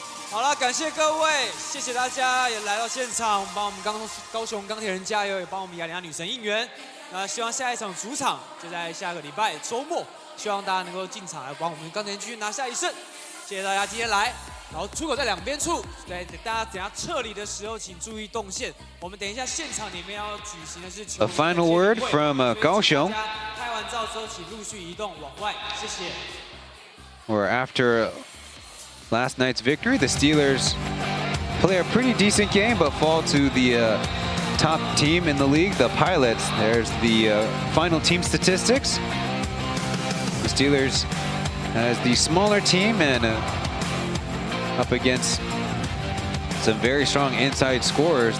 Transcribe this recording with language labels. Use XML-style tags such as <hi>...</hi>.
<zh>好了，感谢各位，谢谢大家也来到现场，帮我们高雄钢铁人加油，也帮我们雅典娜女神应援。那希望下一场主场就在下个礼拜周末，希望大家能够进场来帮我们钢铁人继续拿下1胜。谢谢大家今天来。然后出口在两边处，对，大家等下撤离的时候请注意动线。我们等一下现场里面要举行的是</zh> <en>A final word from Kaohsiung.</en> <zh>拍完照之后，请陆续移动往外，谢谢。</zh> <en>Where after last night's victory, the Steelers play a pretty decent game, but fall to the top team in the league, the Pilots. There's the final team statistics. The Steelers as the smaller team and up against some very strong inside scorers.</en>